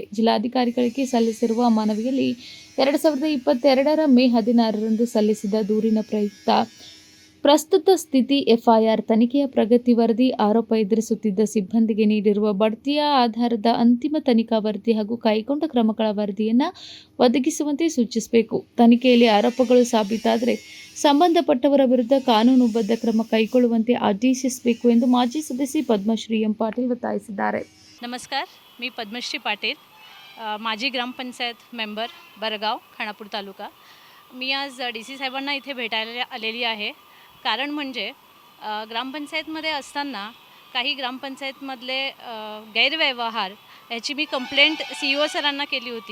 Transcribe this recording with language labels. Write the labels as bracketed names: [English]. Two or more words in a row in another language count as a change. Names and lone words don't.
[Kannada] ಜಿಲ್ಲಾಧಿಕಾರಿಗಳಿಗೆ ಸಲ್ಲಿಸಿರುವ ಮನವಿಯಲ್ಲಿ 2022ರ ಮೇ 16ರಂದು ಸಲ್ಲಿಸಿದ ದೂರಿನ ಪ್ರಯುಕ್ತ ಪ್ರಸ್ತುತ ಸ್ಥಿತಿ, ಎಫ್ಐಆರ್ ತನಿಖೆಯ ಪ್ರಗತಿ ವರದಿ, ಆರೋಪ ಎದುರಿಸುತ್ತಿದ್ದ ಸಿಬ್ಬಂದಿಗೆ ನೀಡಿರುವ ಬಡ್ತಿಯ ಆಧಾರದ ಅಂತಿಮ ತನಿಖಾ ವರದಿ ಹಾಗೂ ಕೈಗೊಂಡ ಕ್ರಮಗಳ ವರದಿಯನ್ನು ಒದಗಿಸುವಂತೆ ಸೂಚಿಸಬೇಕು. ತನಿಖೆಯಲ್ಲಿ ಆರೋಪಗಳು ಸಾಬೀತಾದರೆ ಸಂಬಂಧಪಟ್ಟವರ ವಿರುದ್ಧ ಕಾನೂನುಬದ್ಧ ಕ್ರಮ ಕೈಗೊಳ್ಳುವಂತೆ ಆದೇಶಿಸಬೇಕು ಎಂದು ಮಾಜಿ ಸದಸ್ಯೆ पद्मश्री एम पाटील ಒತ್ತಾಯಿಸಿದ್ದಾರೆ. [Marathi] नमस्कार, मी पद्मश्री पाटील, माजी ग्रामपंचायत मेंबर बरगाव, खानापूर तालुका. मी आज DC साहेबांना इथे भेटायला आलेली आहे. कारण म्हणजे ग्रामपंचायतमध्ये असताना काही ग्रामपंचायतमधले गैरव्यवहार याची मी कंप्लेंट CEO सरांना केली होती.